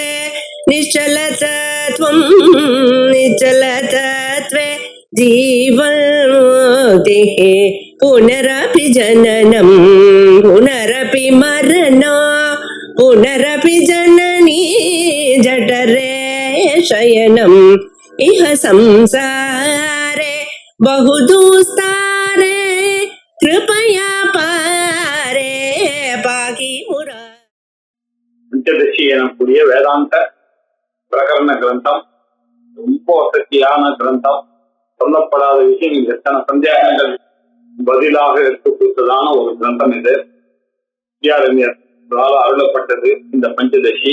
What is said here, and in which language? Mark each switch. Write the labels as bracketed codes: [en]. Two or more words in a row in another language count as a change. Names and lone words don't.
[sa] निश्चलतत्वं निश्चलतत्वे जीवन्मुक्तिः पुनरपि जननं पुनरपि मरणं पुनरपि जननी जठरे शयनम् इह संसारे बहुदुस्तारे कृपया पारे पाहि मुरा. [ta] பஞ்சதசி எனக்கூடிய வேதாந்த பிரகரண கிரந்தம் ரொம்ப வசதியான கிரந்தம். சொல்லப்படாத விஷயங்கள் எத்தனை சந்தேகங்கள் பதிலாக எடுத்து கொடுத்ததான ஒரு கிரந்தம் இது. வித்யாரண்யரால் அருளப்பட்டது இந்த பஞ்சதசி.